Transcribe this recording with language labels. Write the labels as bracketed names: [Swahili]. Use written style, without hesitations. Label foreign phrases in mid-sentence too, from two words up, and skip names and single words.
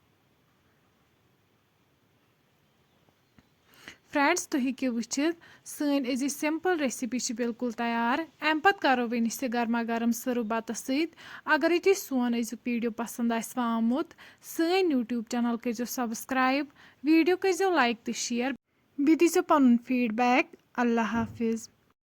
[Kashmiri] फ्रेंड्स तुम हेकि वुचित सन अजी [English] simple recipe [Kashmiri] बिल्कुल तैयार अम पत करो वनिस गर्मा गर्म सर्व बत सत अगर तुम सोन अजुक वीडियो पसंद आमुत सन यूट्यूब चैनल करो सब्सक्राइब वीडियो करो लाइक तो शेयर बी दीजो पन फीडबैक [Urdu] اللہ حافظ.